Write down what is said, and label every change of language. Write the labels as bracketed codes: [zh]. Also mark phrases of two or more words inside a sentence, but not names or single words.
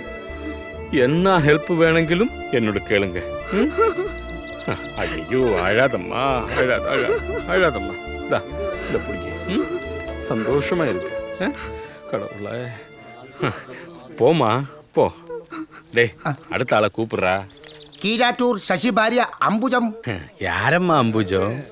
[ta] என்ன ஹெல்ப் வேணுங்கிலும் என்னோட கேளுங்க. ஐயோ அழாதம்மா, அழாதம்மா. இந்த பிடிக்க சந்தோஷமா இருக்கு. கடவுளே, போமா போ. டேய் அடுத்த ஆளை கூப்பிடுறா. [ml] കീഴാറ്റൂർ ശശി ഭാര്യ അംബുജം. [ta] யாரம்மா அம்புஜம்?